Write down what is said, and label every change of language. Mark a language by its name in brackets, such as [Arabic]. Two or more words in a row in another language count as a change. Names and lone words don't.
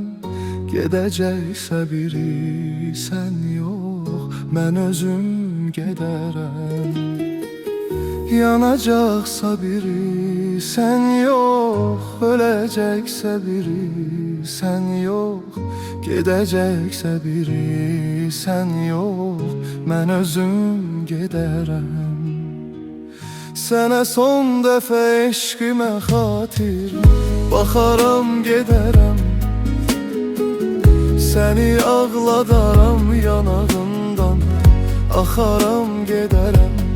[Azerbaijani] Gedəcəksə biri [Turkish] sen yok, [Azerbaijani] mən özüm gedərəm. Yanacaqsa biri [Turkish] sen yok, ölecekse biri sen yok. [Azerbaijani] Gedəcəksə biri [Turkish] sen yok, [Azerbaijani] mən özüm gedərəm. Sənə son dəfə eşqimə xatir baxaram gedərəm. Səni ağladaram, yanağından axaram gedərəm.